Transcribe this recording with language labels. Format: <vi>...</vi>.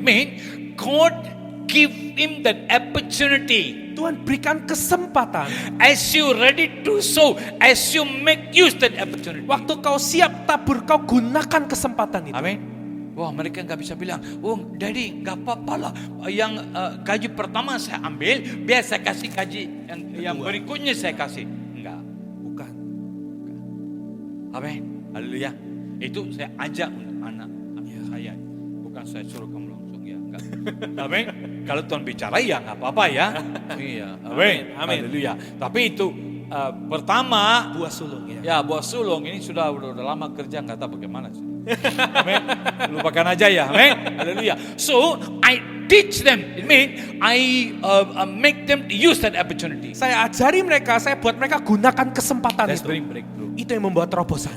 <en>Mean God give him that opportunity.</en> <id>Tuhan berikan kesempatan.</id> <en>As you ready to sow, as you make use that opportunity.</en> <id>Waktu kau siap tabur, kau gunakan kesempatan itu. Amin. Wah, mereka nggak bisa bilang, oh daddy nggak apa-apa lah, yang gaji pertama saya ambil, biar saya kasih gaji yang berikutnya saya kasih. Enggak. Bukan. Amin. Haleluya. Itu saya ajak untuk anak saya, bukan saya suruh kamu langsung ya. Enggak. Amin. Kalau Tuhan bicara ya nggak apa-apa ya. Iya. Amin. Amin. Haleluya. Tapi itu pertama. Buah sulung ya. Ya, buah sulung ini sudah lama kerja, nggak tahu bagaimana sih. Amin. Lupakan aja ya. Amin. Haleluya.</id> <en>So I teach them. It mean I make them use that opportunity.</en> <id>Saya ajari mereka, saya buat mereka gunakan kesempatan</id> <en>That's</en> <id>itu.</id> <en>bring breakthrough.</en> <id>Itu yang membuat terobosan.</id>